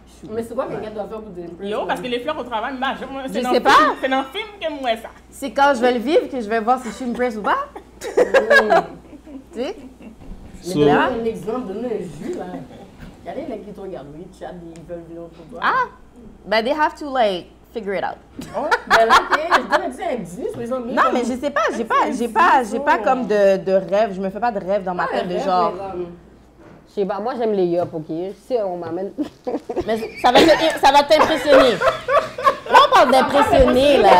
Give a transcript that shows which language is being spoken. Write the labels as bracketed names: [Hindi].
[French] Mais c'est quoi que les gars doivent faire pour te impressionner? Yo, parce que les fleurs au travail, Je sais pas. C'est dans le film que moi ça. C'est quand je vais le vivre que je vais voir si je suis impressed ou pas. Tu sais? [English] So, [French] Mais là, un exemple, donne un jus, là. Il y a des mecs qui te regardent, oui, tu as ils veulent venir pour toi. Ah! [English] But they have to, like, figure it out. [French] Mais là, ok, je donne un petit indice, mais ils ont mis Non, comme- mais je sais pas, j'ai pas comme de rêve. Je me fais pas de rêve dans ma tête de genre. Je sais pas, moi j'aime les yop, ok? Si on m'amène. Mais ça va t'impressionner. Là, on parle d'impressionner, là.